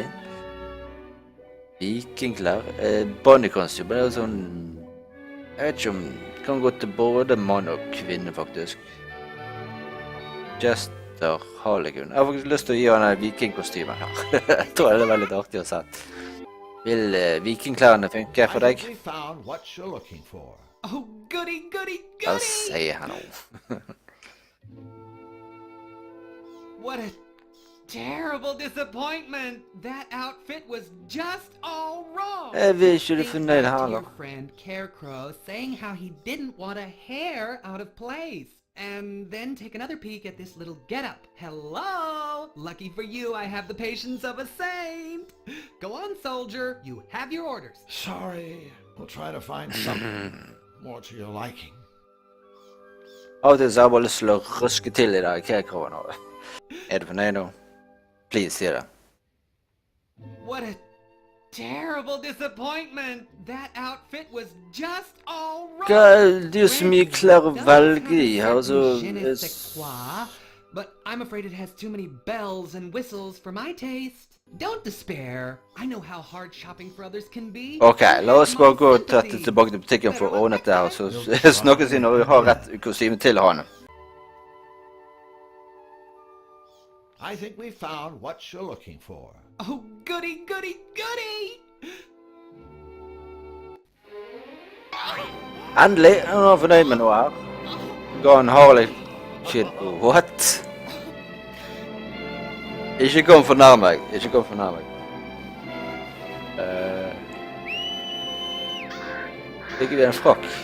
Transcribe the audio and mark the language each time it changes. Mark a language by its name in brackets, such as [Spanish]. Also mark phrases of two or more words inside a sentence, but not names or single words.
[Norwegian] Vikingklær, bunny-kostyme, det er sånn... Jeg vet ikke om det kan gå til både mann og kvinne faktisk. Jester Harlegun. Jeg har faktisk lyst til å gi han en vikingkostyme her. Jeg tror det er veldig artig å se. Vil vikingklærne funke for deg? [English] I think we found what you're looking for. Oh, goody, goody, [Norwegian] Da [English] goody! [Norwegian] sier han noe. What a terrible disappointment! That outfit was just all wrong! Jeg vil ikke du [English] Think [Norwegian] fornøyd [English] back to [Norwegian] heller. [English] your friend Carecrow saying how he didn't want a hair out of place. And then take another peek at this little getup. Hello! Lucky for you, I have the patience of a saint. Go on, soldier. You have your orders. Sorry, we'll try to find something more to your liking. [Norwegian] Av og til så har jeg bare lyst til å ruske til i dag, Carecrowen nå. Er du fornøyd nå? Please, si det. [English] What a terrible disappointment! That outfit was just all wrong. [Norwegian] Det er jo så mye klær å velge i her, så... [English] But I'm afraid it has too many bells and whistles for my taste. Don't despair. I know how hard shopping for others can be. [Norwegian] Ok, la oss bare gå tett tilbake til butikken for å ordne det her, så snakkes vi når vi har rett kostyme til han. [English] I think we found what you're looking for. Oh, goody, goody, goody! [Norwegian] Endelig, han var fornøyd med noe her. Ga han Harley Kid. What? Ikke kom for nær meg, ikke kom for nær meg. Fikk vi en frakk?